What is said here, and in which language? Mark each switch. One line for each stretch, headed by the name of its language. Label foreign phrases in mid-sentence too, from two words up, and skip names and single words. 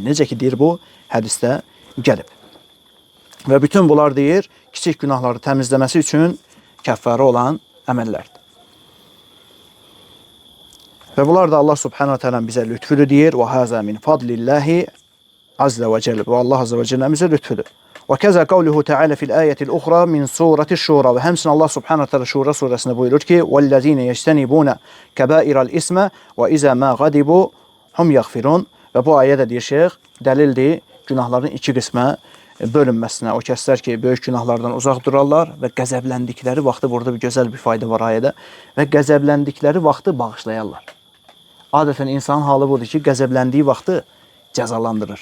Azerbaijani: Necə ki, deyir bu hədisdə gəlib. Və bütün bunlar deyir, kiçik günahları təmizləməsi üçün kəffərə olan əməllərdir. Və bunlar da Allah
Arabic: سبحانه تعالى
Azerbaijani: bizə lütfüdür deyir.
Arabic: وهذا من فضل الله عز وجل. Və Allah عز وجل bizə lütfüdür. وكذا قوله تعالى في الآية الأخرى من سورة الشورى.
Azerbaijani: Və həmçinin Allah
Arabic: سبحانه تعالى
Azerbaijani: Şura surəsində buyurur ki,
Arabic: وَالَّذِينَ يَجْتَنِبُونَ كَبَائِرَ الْإِسْمَ وَإِذَا مَا غَضِبُوا هُمْ يَغْفِرُونَ.
Azerbaijani: Və bu ayə də deyir şeyx, dəlildir günahların iki qismə bölünməsinə. O kəslər ki, böyük günahlardan uzaq durarlar və qəzəbləndikləri vaxtı, burada bir gözəl bir fayda var ayədə, və qəzəbləndikləri vaxtı bağışlayarlar. Adətən insanın halı budur ki, qəzəbləndiyi vaxtı cəzalandırır.